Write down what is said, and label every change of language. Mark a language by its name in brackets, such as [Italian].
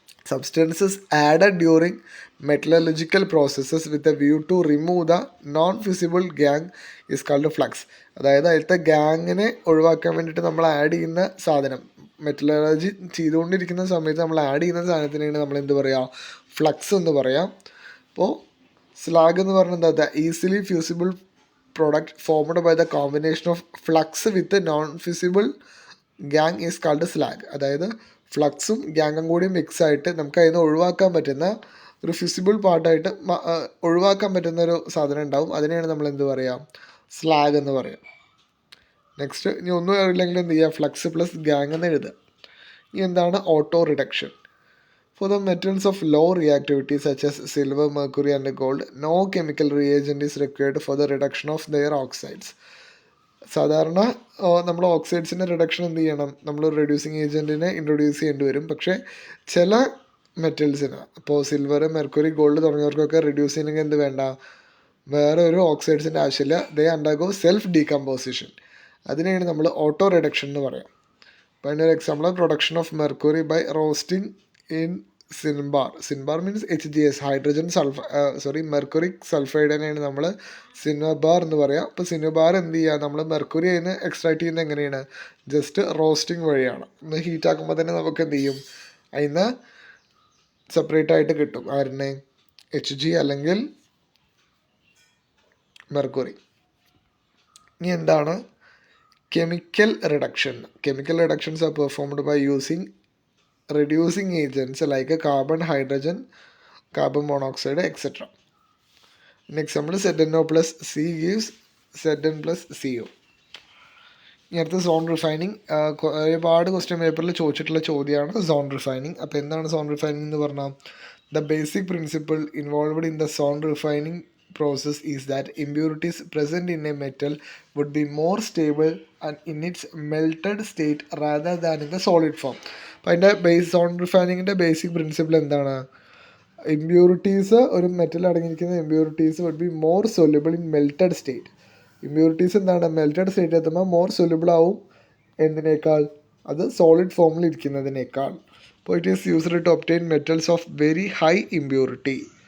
[English] Substances added during metallurgical processes with a view to remove the non fusible gangue is called flux. [Malayalam] അതായത് അതിലത്തെ ഗാങ്ങിനെ ഒഴിവാക്കാൻ വേണ്ടിയിട്ട് നമ്മൾ add ചെയ്യുന്ന സാധനം, മെറ്റലർജി ചെയ്തുകൊണ്ടിരിക്കുന്ന സമയത്ത് നമ്മൾ ആഡ് ചെയ്യുന്ന സാധനത്തിനാണ് നമ്മൾ എന്ത് പറയുക? ഫ്ലക്സ് എന്ന് പറയാം. അപ്പോൾ സ്ലാഗ് എന്ന് പറഞ്ഞാൽ എന്താ? [English] The easily fusible product formed by the combination of flux with non-fusible gang is called slag. [Malayalam] അതായത് ഫ്ലക്സും ഗാങ്ങും കൂടി മിക്സ് ആയിട്ട് നമുക്ക് അതിന് ഒഴിവാക്കാൻ പറ്റുന്ന ഒരു ഫിസിബിൾ പാർട്ടായിട്ട് ഒഴിവാക്കാൻ പറ്റുന്ന ഒരു സാധനം ഉണ്ടാവും. അതിനെയാണ് നമ്മൾ എന്ത് പറയുക? സ്ലാഗ് എന്ന് പറയാം. നെക്സ്റ്റ് ഇനി ഒന്നും അറിയില്ലെങ്കിൽ എന്ത് ചെയ്യുക? ഫ്ലക്സ് പ്ലസ് ഗാങ് എന്ന് എഴുതുക. ഇനി എന്താണ് auto reduction? [English] For the metals of low reactivity such as silver, mercury and gold, no chemical reagent is required for the reduction of their oxides. [Malayalam] സാധാരണ നമ്മൾ ഓക്സൈഡ്സിൻ്റെ റിഡക്ഷൻ എന്ത് ചെയ്യണം? നമ്മൾ റെഡ്യൂസിങ് ഏജൻറ്റിനെ ഇൻട്രൊഡ്യൂസ് ചെയ്യേണ്ടി വരും. പക്ഷേ ചില മെറ്റൽസിന്, ഇപ്പോൾ സിൽവർ, മെർക്കുറി, ഗോൾഡ് തുടങ്ങിയവർക്കൊക്കെ റെഡ്യൂസ് ചെയ്യണമെങ്കിൽ എന്ത് വേണ്ട? വേറെ ഒരു ഓക്സൈഡ്സിൻ്റെ ആവശ്യമില്ല. [English] They undergo self decomposition. [Malayalam] അതിനെയാണ് നമ്മൾ ഓട്ടോ റിഡക്ഷൻ എന്ന് പറയാം. അപ്പോൾ അതിൻ്റെ ഒരു example [English] Production of mercury by roasting in cinnabar. [Malayalam] സിൻബാർ means HGS, hydrogen mercuric സൾഫൈഡിനെയാണ് നമ്മൾ സിൻബാർ എന്ന് പറയാം. അപ്പോൾ സിൻബാർ എന്ത് ചെയ്യുക? നമ്മൾ മെർക്കുറി അതിന് എക്സ്ട്രാക്ട് ചെയ്യുന്നത് എങ്ങനെയാണ്? ജസ്റ്റ് റോസ്റ്റിംഗ് വഴിയാണ്. ഒന്ന് ഹീറ്റ് ആക്കുമ്പോൾ തന്നെ നമുക്ക് എന്ത് ചെയ്യും? അതിന് സെപ്പറേറ്റ് ആയിട്ട് കിട്ടും. ആരുടെ? HG അല്ലെങ്കിൽ മെർക്കുറി. ഇനി എന്താണ് chemical reduction? [English] Chemical reductions are performed by using reducing agents like carbon, hydrogen, carbon monoxide, etc. An example, ZnO+C gives Zn+CO. [Malayalam] ഇനി അടുത്ത സോൺ റിഫൈനിങ്. ഒരുപാട് ക്വസ്റ്റ്യൻ പേപ്പറിൽ ചോദിച്ചിട്ടുള്ള ചോദ്യമാണ് സോൺ റിഫൈനിങ്. അപ്പോൾ എന്താണ് സോൺ റിഫൈനിങ് എന്ന് പറഞ്ഞാൽ? [English] The basic principle involved in the zone refining process is that impurities present in a metal would be more stable and in its melted state rather than in the solid form. [Malayalam] അപ്പോൾ അതിൻ്റെ zone റിഫൈനിങ്ങിൻ്റെ basic principle എന്താണ്? Impurities, ഒരു metal അടങ്ങിയിരിക്കുന്ന impurities [English] Would be more soluble in melted state. [Malayalam] Impurities എന്താണ്? Melted state എത്തുമ്പോൾ more soluble ആവും. എന്തിനേക്കാൾ? അത് solid ഫോമിൽ ഇരിക്കുന്നതിനേക്കാൾ. അപ്പോൾ [English] It is used to obtain metals of very high impurity.